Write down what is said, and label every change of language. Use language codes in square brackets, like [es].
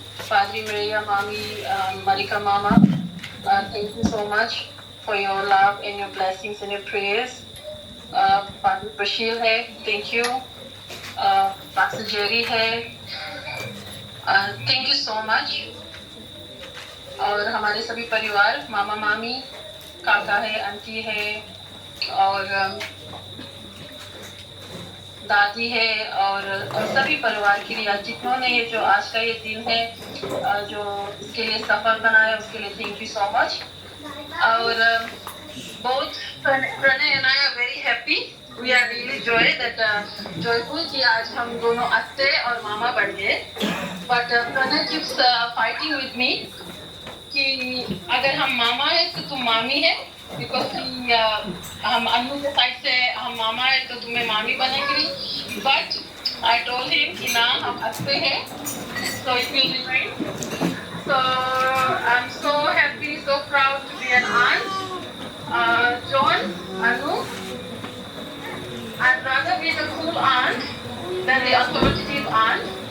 [en] पादरी मरिया मामी, Marika Mama, thank you so much for your love and your blessings and your prayers. [hi] पादरी प्रशील है, [en] thank you. Pastor Jerry है, thank you so much. [hi] और हमारे सभी परिवार, मामा मामी, काका है, आंटी है, और दादी है, और सभी परिवार के लिए जितनों ने ये जो आज का ये दिन है जो इसके लिए सफल बनाया उसके लिए [en] Thank you so much. और both Pranay and I are very happy. We are really joyful [hi] कि आज हम दोनों अत्ते और मामा बन गए। [en] But Pranay keeps fighting with me [hi] कि अगर हम मामा है तो तुम मामी है, [en] because [hi] हम अन्नू के साइड से हम मामा है तो तुम्हें मामी बनेगी। [en] But I told him [hi] कि ना हम अत्ते हैं, [en] so it will remain. So I'm so happy, so proud to be an aunt. John, Anu, I'd rather be the cool aunt than the authoritative aunt.